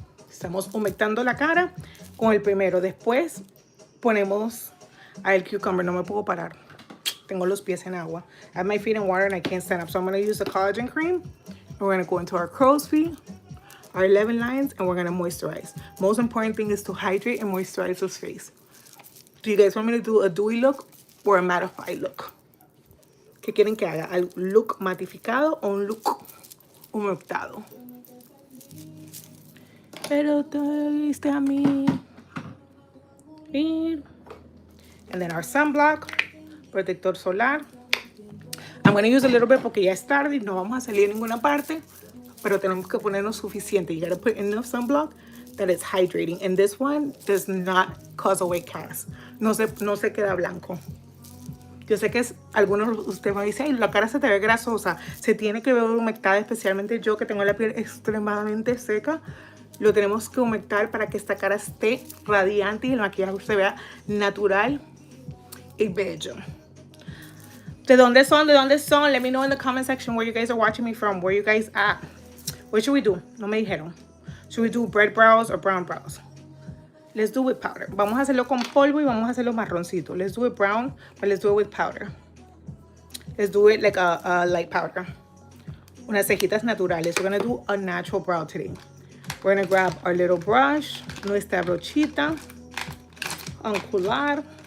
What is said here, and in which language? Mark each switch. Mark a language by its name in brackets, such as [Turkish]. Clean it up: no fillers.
[Spanish] Estamos humectando la cara con el primero. Después ponemos el cucumber. No me puedo parar. Tengo los pies en agua. [English] I have my feet in water and I can't stand up. So I'm going to use the collagen cream. And we're going to go into our crow's feet, our 11 lines, and we're going to moisturize. Most important thing is to hydrate and moisturize this face. Do you guys want me to do a dewy look or a mattified look? [Spanish] ¿Qué quieren que haga? ¿Un look matificado o un look humectado? Pero te viste a mí. [English] And then our sunblock, [Spanish] protector solar. [English] I'm going to use a little bit [Spanish] porque ya es tarde y no vamos a salir a ninguna parte, pero tenemos que ponernos suficiente. [English] You got to put enough sunblock that it's hydrating. And this one does not cause a white cast. [Spanish] No se queda blanco. Yo sé que algunos de ustedes me dicen, ay, la cara se te ve grasosa. Se tiene que ver humectada, especialmente yo que tengo la piel extremadamente seca. Lo tenemos que humectar para que esta cara esté radiante y el maquillaje se vea natural y bello. ¿De dónde son? ¿De dónde son? [English] Let me know in the comment section where you guys are watching me from. Where you guys at? What should we do? [Spanish] No me dijeron. [English] Should we do red brows or brown brows? Let's do it with powder. [Spanish] Vamos a hacerlo con polvo y vamos a hacerlo marroncito. [English] Let's do it brown, but let's do it with powder. Let's do it like a light powder. [Spanish] Unas cejitas naturales. [English] We're going to do a natural brow today. We're going to grab our little brush, [Spanish] nuestra brochita, angular.